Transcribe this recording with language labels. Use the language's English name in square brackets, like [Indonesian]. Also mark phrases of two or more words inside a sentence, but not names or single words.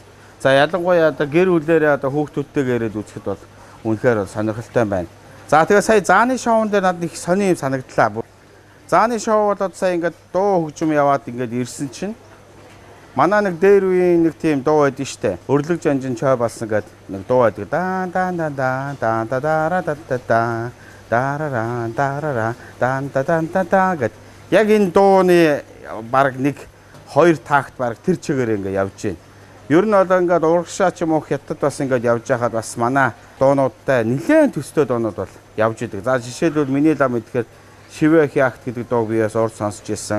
[Mongolian] За ялангуяа одоо гэр бүлээрээ одоо хүүхдүүдтэйгээ ирээд үзэхэд бол үнэхээр сонирхолтой байна. За тэгээ сая зааны шоунд дээр надад их сони юм санагдлаа. Зааны шоу болоод сая ингээд дуу хөгжим яваад ингээд ирсэн чинь манай нэг дээр үеийн нэг тийм дуу байдсан штэ. Өрлөг жанжин чой болсон гэдэг нэг дуу байдаг. Дан дан дан дан дан дара да да да дарара дарара дан дан дан да гэд. Яг энэ дууны баг нэг 2 такт баг тэр чигээр ингээд явж байна. Ер нь одоо ингээд урагшаа ч юм уу хятад бас ингээд явж байхад бас манай дуунуудтай нэлээд төстэй дуунууд бол явж идэг. За жишээлбэл миний лам гэхээр Шивэ хяхт гэдэг дууг би бас урд сонсч ирсэн.